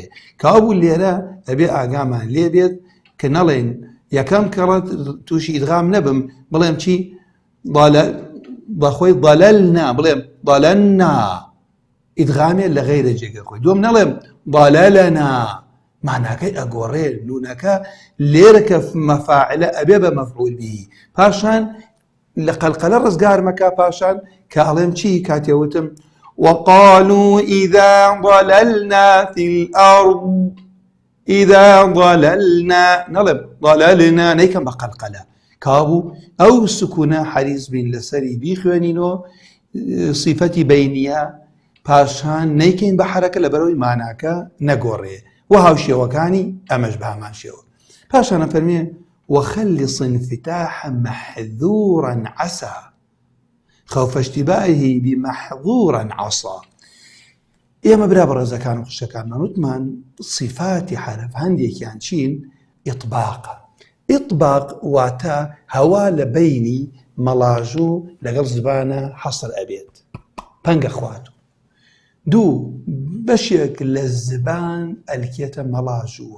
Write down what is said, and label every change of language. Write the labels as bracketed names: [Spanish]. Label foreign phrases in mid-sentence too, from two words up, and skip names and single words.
[Central Kurdish] کەوا بوو لێرە ئەبێ ئاگامان لێ بێت کە نەڵێن یەکەم کەڕەت تووشی ئیدغام نەبم بڵێم چی بەخۆی ضەلەلنا، بڵێم ضەلەلنا، ئیدغامێ لە غەیرە جێگە خۆی. دووەم نەڵێم ضەلەلنا، ماناکەی ئەگۆڕێ، نونەکە لێرە کە مەفاعلە ئەبێ بە [Arabic] مەفعول به. [Central Kurdish] پاشان لە قەلقەلە ڕزگار مەکا، پاشان کە ئەڵێم چی کاتێوتم [Arabic] وقالوا إذا ضللنا في الأرض إذا ضللنا، [Central Kurdish] نەڵێم ضللنا، نەیکەم بە قەلقەلە، کابوو ئەو سکوونە حەریز بین لەسەری بیخوێنینەوە صفەتی بەینیە، پاشان نەیکەین بە حەرەکە لەبەرەوەی ماناکە نەگۆڕێ، و هاوشێوەکانی ئەمەش بە هەمان شێوە. پاشان ئەفەرمێ [Arabic] وخلص انفتاح محذورا عسى خوف اشتباهه بمحظورا عصى. [Central Kurdish] ئێمە برا بەڕێزەکان و خوشەکانمان وتمان صفاتی حرف هەندێکیان چین؟ ئیطباقە. ئیطباق واتە هەوا لە بەینی مەڵاژوو لەگەڵ زبانە حەسر ئەبێت، پەنگە خواتو. دوو بەشێک لە زبان ئەلکێتە مەڵاژووە.